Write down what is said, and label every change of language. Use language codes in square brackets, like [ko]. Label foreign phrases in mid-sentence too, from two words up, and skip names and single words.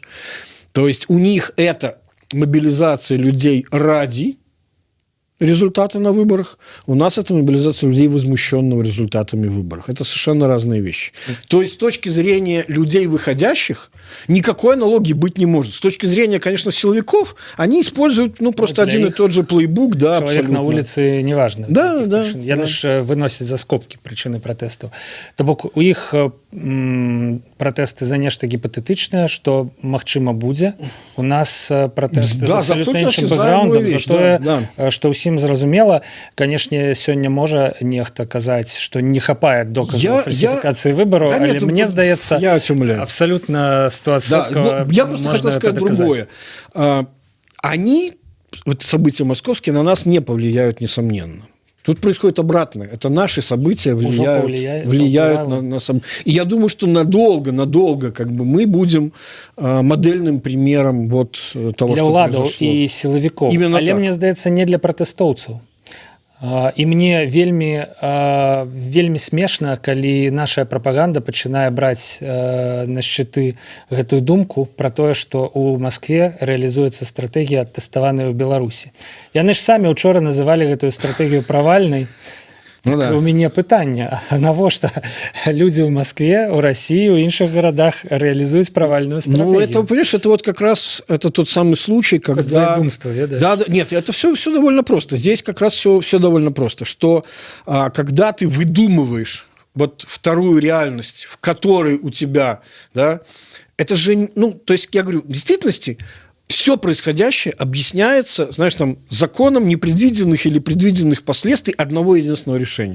[ru] То есть у них это мобилизация людей ради результаты на выборах, у нас это мобилизация людей, возмущенных результатами выборов. Это совершенно разные вещи. То есть с точки зрения людей выходящих никакой аналогии быть не может. С точки зрения, конечно, силовиков, они используют просто один и тот же плейбук. Да, человек абсолютно. на улице неважно. Да, да. [be] Яны ж выносяць за скобкі прычыны пратэсту. То бок у іх пратэсты за нешта гіпатэтычнае, што магчыма будзе. У нас пратэсты [ru] Да, [be] з абсалютна іншым бэкграундам, за тое, што ўсім зразумела. Канешне, сёння можа нехта казаць, што не хапае доказаў фальсіфікацыі выбараў, але мне здаецца, [ru] абсолютно Да, я просто хотел сказать другое. Они, вот события московские, на нас не повлияют, несомненно. Тут происходит обратное. Это наши события влияют на события. И я думаю, что надолго как бы мы будем модельным примером вот того, для что [be] ўладаў [ru] произошло. [be] І сілавікоў. [ru] Именно [be] Але так. мне здаецца, не для пратэстоўцаў. І мне вельмі смешна, калі наша прапаганда пачынае браць на шчыты гэтую думку пра тое, што ў Маскве рэалізуецца стратэгія, тэставаная ў Беларусі. Яны ж самі ўчора называлі гэтую стратэгію правальнай. Ну, так, [ru] да. [be] у мяне пытанне, а навошта людзі ў Маскве, у России, у іншых гарадах рэалізуюць правальную стратегию? [ru] Ну, это, понимаешь, это вот как раз это тот самый случай, когда... [be] Двоедумство, ведаешь? [ru] Да, нет, это все довольно просто. Здесь как раз все довольно просто, что когда ты выдумываешь вот вторую реальность, в которой у тебя, да, это же, ну, то есть, я говорю, в действительности все происходящее объясняется, знаешь, там, законом непредвиденных или предвиденных последствий одного единственного решения.